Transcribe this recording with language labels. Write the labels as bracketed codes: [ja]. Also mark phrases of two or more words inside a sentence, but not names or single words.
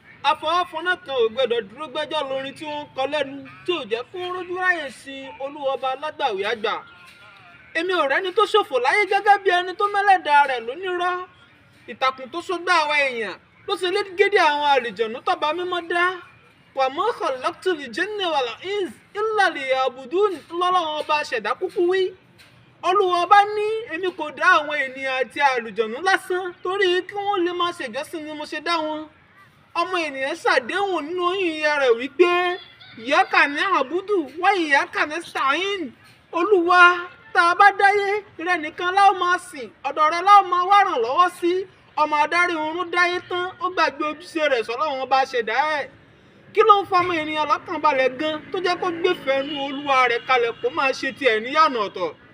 [yo] Afọwọ́fọnná kan ò gbọdọ̀ dúró gbẹ́jọ́ lórin tí wọ́n ń kọ lẹ́nu, tí ò jẹ́ kó rójú ráyè sin Olúwa ọba alágbàwí àgbà. Èmi ò rẹ́ni tó ṣòfò láyé gẹ́gẹ́ bí ẹni tó mẹ́lẹ́dàá rẹ̀ lónírọ́. Ìtàkùn tó so gbá àwa èèyàn ló ṣe légédé àwọn àlùjọ̀nú tọ́ba mímọ́ dá. [ar] "وما خلقت الجن والإنس إلا ليعبدون" [yo] lọ́lọ́run ọba ṣẹ̀dá kúkú wí. Olúwa ọba ní, "Èmi kò dá àwọn ènìyàn àti àlùjọ̀nú lásán, torí kí wọ́n lè máa ṣèjọ́sìn ni mo ṣe dá wọn." Ọmọ ènìyàn ṣàdéhùn nínú oyún ìyá rẹ̀ wípé, [ar] "إياك نعبد وإياك نستعين." [yo] Olúwa, tá a bá dáyé, rẹ nìkan la ó máa sìn, ọ̀dọ̀ rẹ la ó máa wá ràn lọ́wọ́ sí. Ọmọ adarí oorun dáyé tán, ó gbàgbé ojúṣe rẹ̀ sọ́lọ́run ọba ṣẹ̀dá ẹ̀. Kí ló ń fa ọmọ ènìyàn lọ́kàn balẹ̀ gan, tó jẹ́ kó gbéfẹ̀ẹ́ nú Olúwa rẹ̀ kalẹ̀ kó máa ṣe tiẹ̀ níyànà ọ̀tọ̀?